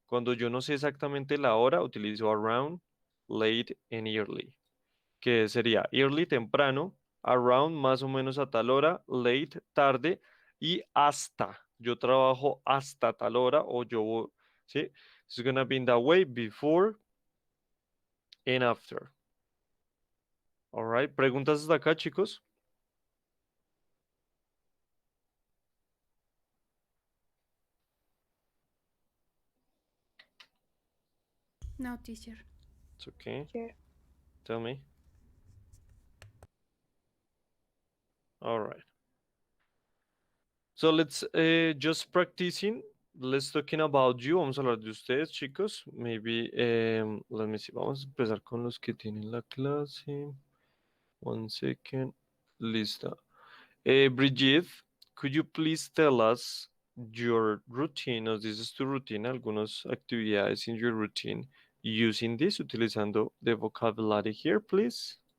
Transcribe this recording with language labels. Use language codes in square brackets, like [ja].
[es] Cuando yo no sé exactamente la hora, utilizo around, [en] late and early, [es] que sería early, temprano, around, más o menos a tal hora, late, tarde, y hasta. Yo trabajo hasta tal hora o yo, ¿sí? [en] It's gonna be in the way before and after. All right. [es] ¿Preguntas hasta acá, chicos? [en] No, teacher. It's okay. Sure. Tell me. All right. So let's just practicing. Let's talking about you. [es] Vamos a hablar de ustedes, chicos. [en] Maybe, let me see. [es] Vamos a empezar con los que tienen la clase. [en] One second. [es] Lista. [en] Brigitte, could you please tell us your routine? [es] Nos dices tu rutina, algunas actividades [en] in your routine using this, [es] utilizando [en] the vocabulary here, please.